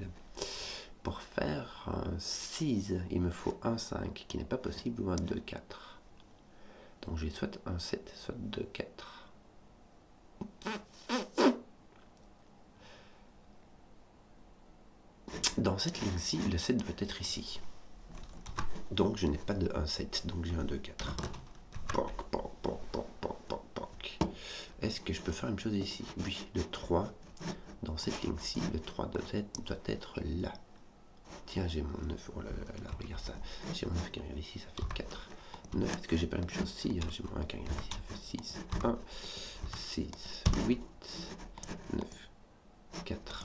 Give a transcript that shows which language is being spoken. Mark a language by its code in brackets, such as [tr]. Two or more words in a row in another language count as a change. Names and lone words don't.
[fr] Pour faire un 6, il me faut un 5 qui n'est pas possible ou un 2, 4. Donc j'ai soit un 7, soit 2, 4. Dans cette ligne-ci, le 7 doit être ici. Donc je n'ai pas de 1, 7, donc j'ai un 2, 4. Poc, poc, poc, poc, poc, poc, poc. Est-ce que je peux faire une chose ici? Oui, le 3. Dans cette ligne-ci, le 3 doit être là. Tiens, j'ai mon 9. Oh là là là, regarde ça. J'ai mon 9 qui arrive ici, ça fait 4. 9, est-ce que j'ai pas la même chose? Si, j'ai mon 1 qui arrive ici, ça fait 6. 1, 6, 8, 9, 4.